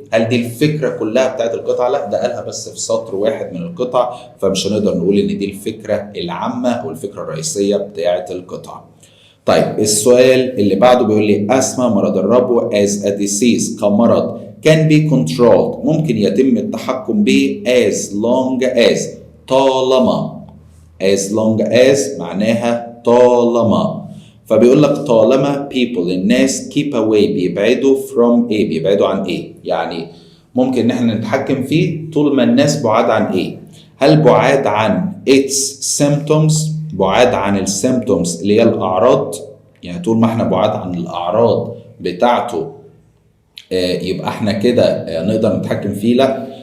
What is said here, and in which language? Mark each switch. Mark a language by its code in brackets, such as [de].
[ar] هل دي الفكرة كلها بتاعت القطعة؟ لا، ده قالها بس في سطر واحد من القطعة، فمش هنقدر نقول إن دي الفكرة العامة أو الفكرة الرئيسية بتاعت القطعة. طيب السؤال اللي بعده بيقول لي أسمى مرض الربو [en] as a disease [ar] كمرض [en] can be controlled [ar] ممكن يتم التحكم به [en] as long as [ar] طالما. [en] as long as [ar] معناها طالما. فبيقول لك طالما [en] people [ar] الناس [en] keep away [ar] بيبعدوا [en] from [ar] ايه؟ بيبعدوا عن ايه؟ يعني ممكن ان احنا نتحكم فيه طول ما الناس بعاد عن ايه؟ هل بعاد عن [en] its symptoms؟ [ar] بعاد عن السيمبتومز اللي هي الاعراض، يعني طول ما احنا بعاد عن الاعراض بتاعته يبقى احنا كده نقدر نتحكم فيه؟ لا.